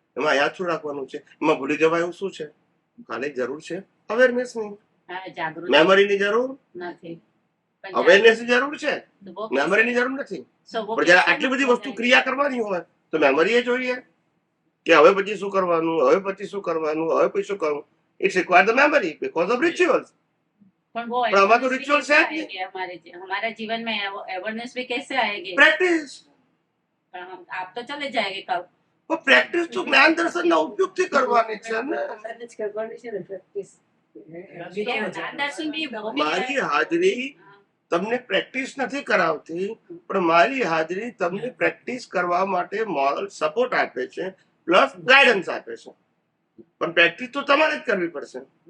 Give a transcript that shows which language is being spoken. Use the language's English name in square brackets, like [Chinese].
[Gujarati] એમાં યાદ શું રાખવાનું છે? એમાં ભૂલી જવાય એવું શું છે? ખાલી જરૂર છે અવેરનેસની. મેમરીની જરૂર નથી, અવેરનેસની જરૂર છે, મેમરીની જરૂર નથી. પણ જયારે આટલી બધી વસ્તુ ક્રિયા કરવાની હોય તો મેમરી એ જોઈએ કે હવે પછી શું કરવાનું, હવે પછી શું કરવાનું, હવે પછી શું કરવું. [English] It's require the memory because of rituals. [Hindi] પણ वो आवाज तो रिचुअल से आएगी हमारे जीवन में अवेयरनेस भी कैसे आएगी? प्रैक्टिस. पर हम आप तो चले जाएंगे कब? [Gujarati] वो प्रैक्टिस तो ज्ञान दर्शन ना उपयोग થી કરવાની છે ને. કરવાની છે ને પ્રેક્ટિસ. [Hindi] ज्ञान दर्शन भी [Gujarati] મારી હાજરી તમને પ્રેક્ટિસ નથી કરાવતી, પણ મારી હાજરી તમને પ્રેક્ટિસ કરવા માટે મોરલ સપોર્ટ આપે છે, પ્લસ ગાઈડન્સ આપે છે. પણ પ્રેક્ટિસ તો તમારે જ કરવી પડશે.